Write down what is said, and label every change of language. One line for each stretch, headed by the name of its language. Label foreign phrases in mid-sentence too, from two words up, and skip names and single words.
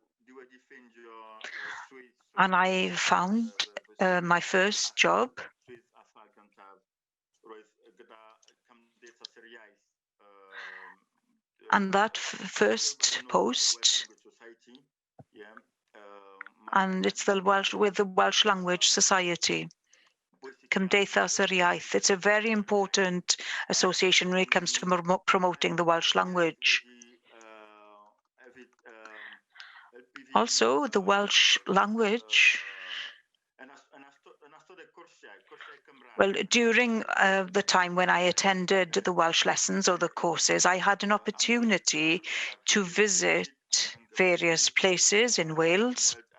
English: And I found my first job and that first post, and it's with the Welsh Language Society. Cymdeithas yr Iaith. It's a very important association when it comes to promoting the Welsh language. Also, the Welsh language. Well, during the time when I attended the Welsh lessons or the courses, I had an opportunity to visit various places in Wales.